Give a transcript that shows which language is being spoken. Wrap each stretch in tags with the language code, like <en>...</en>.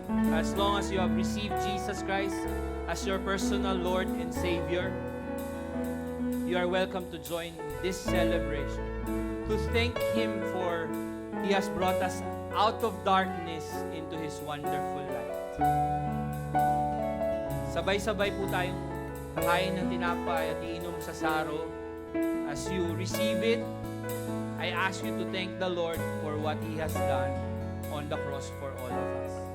<en>As long as you have received Jesus Christ as your personal Lord and Savior, you are welcome to join this celebration. To thank Him for He has brought us out of darkness into His wonderful light.</en> <tl>Sabay-sabay po tayong kain ng tinapay at iinom sa saro.</tl> <en>As you receive it, I ask you to thank the Lord for what He has done on the cross for all of us.</en>